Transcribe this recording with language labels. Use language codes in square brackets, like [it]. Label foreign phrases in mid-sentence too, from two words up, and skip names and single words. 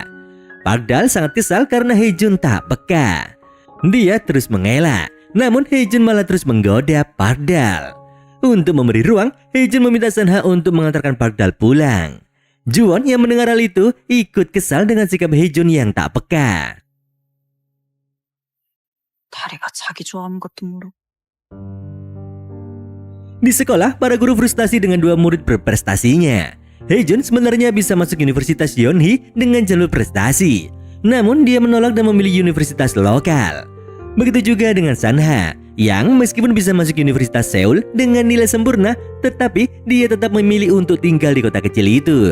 [id] Park Dal sangat kesal karena Haejun tak peka. Dia terus mengelak, namun Haejun malah terus menggoda Park Dal. Untuk memberi ruang, Haejun meminta Sanha untuk mengantarkan Park Dal pulang. Juwon yang mendengar hal itu ikut kesal dengan sikap Haejun yang tak peka. [ko] 다리가 자기 좋아하는 것도 모르고. [id] Di sekolah, para guru frustasi dengan 2 murid berprestasinya. Haejun sebenarnya bisa masuk Universitas Yonhee dengan jalur prestasi. Namun dia menolak dan memilih universitas lokal. Begitu juga dengan Sanha, yang meskipun bisa masuk Universitas Seoul dengan nilai sempurna, tetapi dia tetap memilih untuk tinggal di kota kecil itu.